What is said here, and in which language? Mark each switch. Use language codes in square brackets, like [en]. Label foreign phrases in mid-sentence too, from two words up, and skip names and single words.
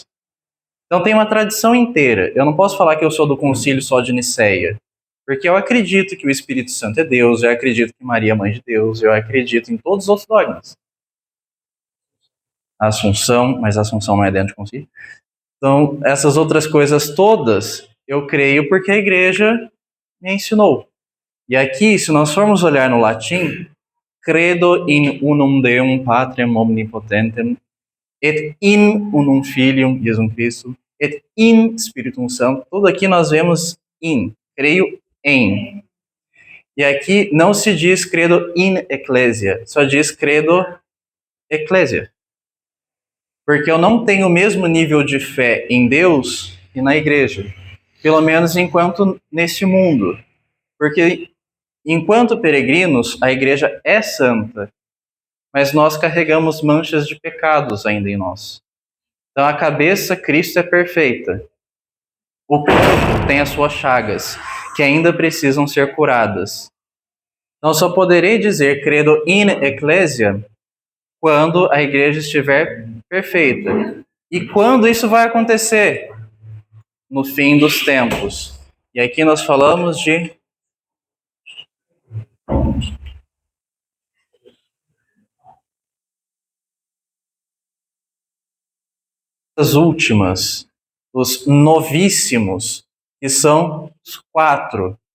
[pt] Então tem uma tradição inteira. Eu não posso falar que eu sou do concílio só de Nicéia, porque eu acredito que o Espírito Santo é Deus, eu acredito que Maria é mãe de Deus, eu acredito em todos os outros dogmas. A Assunção, mas a Assunção não é dentro do concílio. Então, essas outras coisas todas, eu creio porque a igreja me ensinou. E aqui, se nós formos olhar no latim, [la] credo in unum Deum Patrem omnipotentem, et in unum Filium Iesum Christum, et in Spiritum Santo. [pt] Tudo aqui nós vemos in, creio em. E aqui não se diz [la] credo in ecclesia, [pt] só diz [la] credo ecclesia. [pt] Porque eu não tenho o mesmo nível de fé em Deus e na igreja. Pelo menos enquanto nesse mundo. Porque enquanto peregrinos, a igreja é santa. Mas nós carregamos manchas de pecados ainda em nós. Então a cabeça, Cristo, é perfeita. O corpo tem as suas chagas, que ainda precisam ser curadas. Então só poderei dizer [la] credo in ecclesia [pt] quando a igreja estiver perfeita. E quando isso vai acontecer? No fim dos tempos. E aqui nós falamos de as últimas, os novíssimos, que são os 4.